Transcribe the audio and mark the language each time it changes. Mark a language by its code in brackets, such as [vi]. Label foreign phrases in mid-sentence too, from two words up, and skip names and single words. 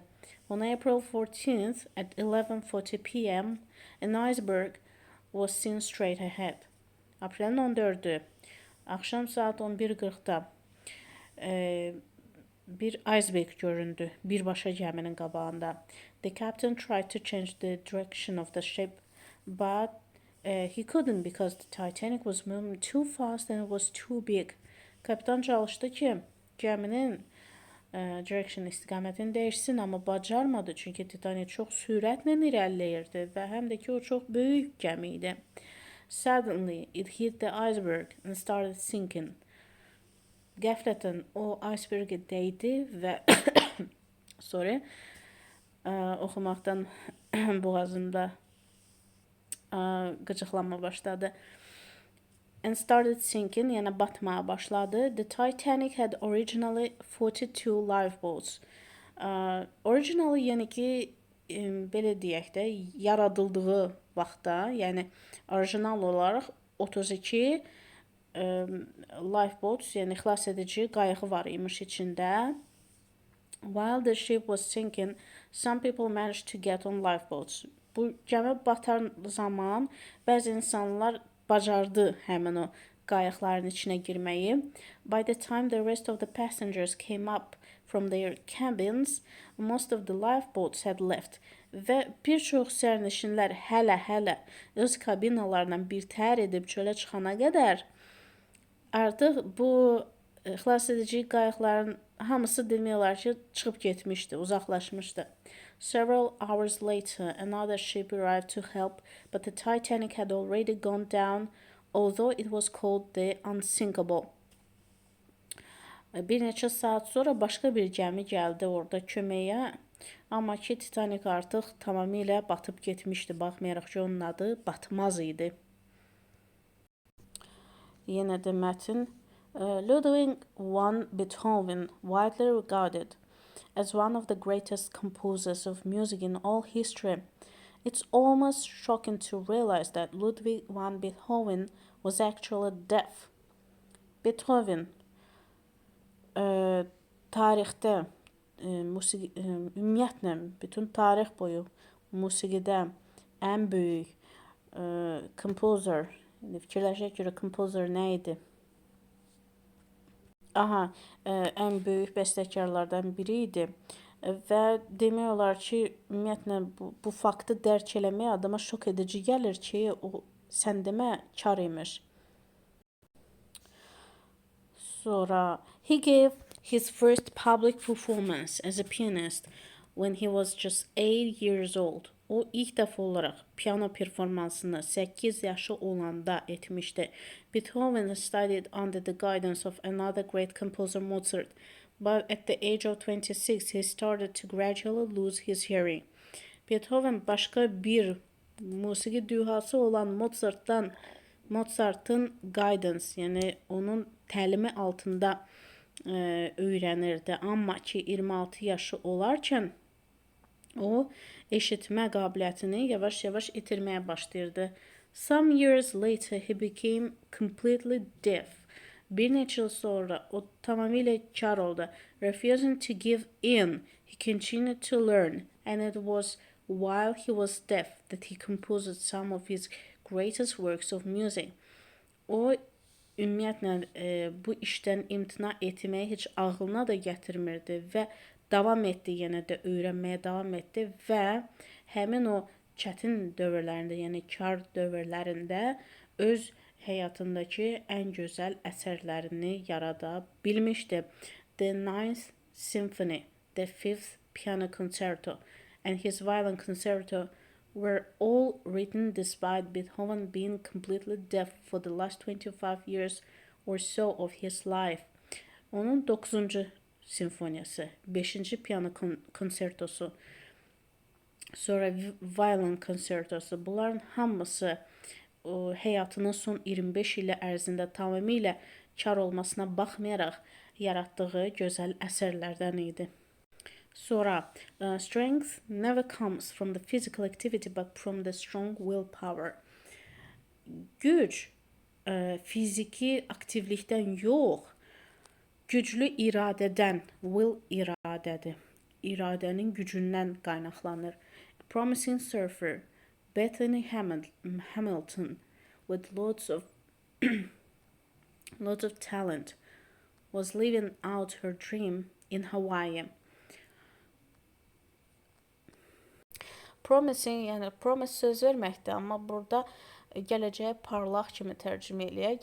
[en] On April 14th at 11:40 p.m. an iceberg was seen straight ahead. [az] Aprelin 14-ü axşam saat 11:40-da bir iceberg göründü birbaşa gəminin qabağında. [en] The captain tried to change the direction of the ship, but he couldn't because the Titanic was moving too fast and it was too big. [az] Kapitan çalışdı ki, gəminin direction istiqamətini dəyişsin, amma bacarmadı çünki Titanic çox sürətlə irəliləyirdi və həm də ki, o çox böyük gəmi idi. [en] Suddenly, it hit the iceberg and started sinking. [az] Qəflətən o icebergə dəydi və oxumaqdan boğazımda qıcıqlanma başladı. [en] And started sinking, [az] yəni batmağa başladı. [en] The Titanic had originally 42 lifeboats. Originally, [az] yəni ki, belə deyək də, yaradıldığı vaxtda, yəni orijinal olaraq 32 lifeboats, yəni xilas edici qayığı var imiş içində. [en] While the ship was sinking, some people managed to get on lifeboats. [az] Bu gəmi batar zaman bəzi insanlar bacardı həmin o qayıqların içinə girməyi. [en] By the time the rest of the passengers came up from their cabins, most of the lifeboats had left. [az] Və bir çox sərnişinlər hələ öz kabinalarından birtəhər edib çölə çıxana qədər artıq bu xilas edici qayıqların hamısı demək olar ki, çıxıb getmişdi, uzaqlaşmışdı. [en] Several hours later, another ship arrived to help, but the Titanic had already gone down, although it was called the Unsinkable. [az] Bir neçə saat sonra başqa bir gəmi gəldi orada köməyə, amma ki, Titanic artıq tamamilə batıb getmişdi, baxmayaraq ki, onun adı batmaz idi. Yenə də mətn. [en] Ludwig van Beethoven, widely regarded as one of the greatest composers of music in all history. It's almost shocking to realize that Ludwig van Beethoven was actually deaf. [az] Beethoven tarixdə ümumiyyətlə bütün tarix boyu musiqidə ən böyük composer, fikirləşək görə composer nə idi? Ən böyük bəstəkarlardan biri idi və demək olar ki, ümumiyyətlə bu faktı dərk eləmək adama şok edici gəlir ki, o sən demə kar imiş. [en] Sonra he gave his first public performance as a pianist when he was just 8 years old. [az] O ilk dəfə olaraq piano performansını 8 yaşı olanda etmişdi. [en] Beethoven studied under the guidance of another great composer Mozart, but at the age of 26 he started to gradually lose his hearing. [az] Beethoven başqa bir musiqi dühası olan Mozart'ın guidance, yəni onun təlimi altında öyrənirdi. Amma ki 26 yaşı olarkən o eşitmə qabiliyyətini yavaş-yavaş itirməyə başlayırdı. [en] Some years later he became completely deaf. [az] Bir neçə yıl sonra o tamamilə kar oldu. [en] Refusing to give in, he continued to learn, and it was while he was deaf that he composed some of his greatest works of music. [az] O ümumiyyətlə bu işdən imtina etməyi heç ağlına da gətirmirdi və davam etdi, yenə də öyrənməyə davam etdi və həmin o çətin dövrlərində, yəni kar dövrlərində öz həyatındakı ən gözəl əsərlərini yarada bilmişdi. [en] The Ninth Symphony, the Fifth Piano Concerto, and his Violin Concerto were all written despite Beethoven being completely deaf for the last 25 years or so of his life. [az] Onun 9-cu simfoniyası, 5-ci piano konsertosu, sonra Violin konsertosu, bunların hamısı həyatının son 25 ili ərzində tamamilə kar olmasına baxmayaraq yaratdığı gözəl əsərlərdən idi. [en] Sonra strength never comes from the physical activity but from the strong willpower. [az] Güc fiziki aktivlikdən yox, güclü iradədən, will iradədir. İradənin gücündən qaynaqlanır. [en] A promising surfer, Bethany Hamilton, with lots of talent, was living out her dream in Hawaii. Promising, [az] yəni promise söz verməkdir, amma burada gələcəyə parlaq kimi tərcümə eləyək.